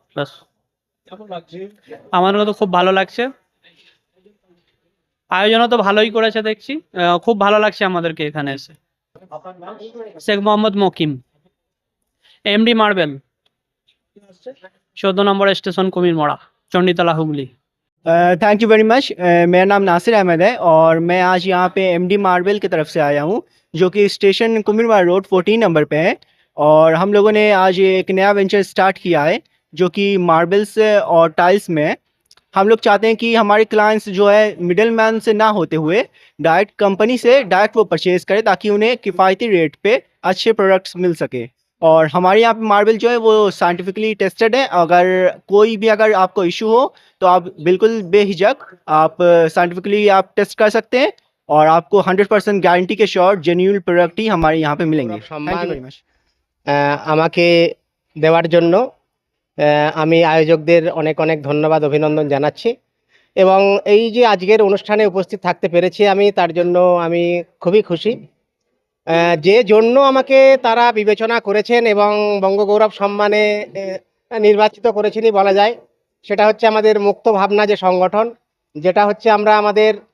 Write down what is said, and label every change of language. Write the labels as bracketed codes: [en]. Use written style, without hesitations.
[bn] ব্যাস, আমাদেরও তো খুব ভালো লাগছে, আয়োজনও তো ভালোই করেছে দেখছি, খুব ভালো লাগছে আমাদেরকে এখানে এসে। Sheikh Mohammad Mokim, MD marble, 14 number station, কুমিরমড়া, Chanditala, Hooghly. [hi] Thank you very much. मेरा नाम नासिर अहमद है और मैं आज यहाँ पे एमडी मार्बल की तरफ से आया हूँ, जो कि स्टेशन कुमिरवाड़ा रोड 14 नंबर पे है। और हम लोगों ने आज एक नया वेंचर स्टार्ट किया है जो कि मार्बल्स और टाइल्स में है। हम लोग चाहते हैं कि हमारे क्लाइंट्स जो है मिडल मैन से ना होते हुए डायरेक्ट कंपनी से डायरेक्ट वो परचेज़ करें, ताकि उन्हें किफ़ायती रेट पे अच्छे प्रोडक्ट्स मिल सके। और हमारे यहाँ पे मार्बल जो है वो साइंटिफिकली टेस्टेड है। अगर आपको इशू हो तो आप बिल्कुल बेहिचक आप साइंटिफिकली आप टेस्ट कर सकते हैं और आपको 100% গ্যারান্টি के श्योर जेन्युइन प्रोडक्ट ही हमारे यहाँ पे मिलेंगे। Thank you very much. [bn] আমাকে দেওয়ার জন্য আমি আয়োজকদের অনেক অনেক ধন্যবাদ অভিনন্দন জানাচ্ছি এবং এই যে আজকের অনুষ্ঠানে উপস্থিত থাকতে পেরেছি আমি তার জন্য আমি খুবই খুশি। যে জন্য আমাকে তারা বিবেচনা করেছেন এবং বঙ্গগৌরব সম্মানে নির্বাচিত করেছেনই বলা যায়, সেটা হচ্ছে আমাদের মুক্ত ভাবনা যে সংগঠন, যেটা হচ্ছে আমরা আমাদের